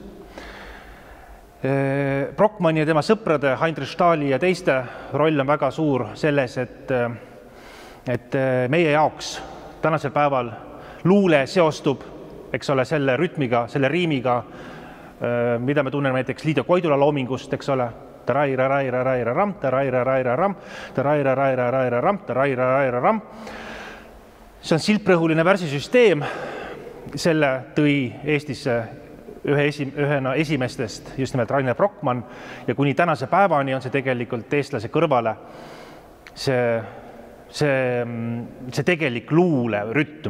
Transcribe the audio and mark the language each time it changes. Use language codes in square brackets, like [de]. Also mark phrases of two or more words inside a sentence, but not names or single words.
[et] Brockmanni ja tema sõprade, Heinrich Stahli ja teiste roll on väga suur selles, et meie jaoks tänasel päeval luule seostub, eks ole, selle rütmiga, selle riimiga, mida me tunneme näiteks Liido Koidula loomingust, eks ole, taraira-raira-raira-ram, taraira-raira-ram, taraira-raira-raira-ram, taraira-raira-ram. See on silprõhuline värsisüsteem, selle tõi Eestisse ühena esimestest just nimelt Rainer Brockmann ja kuni tänase päevani on see tegelikult eestlase kõrvale see tegelik luule rütm.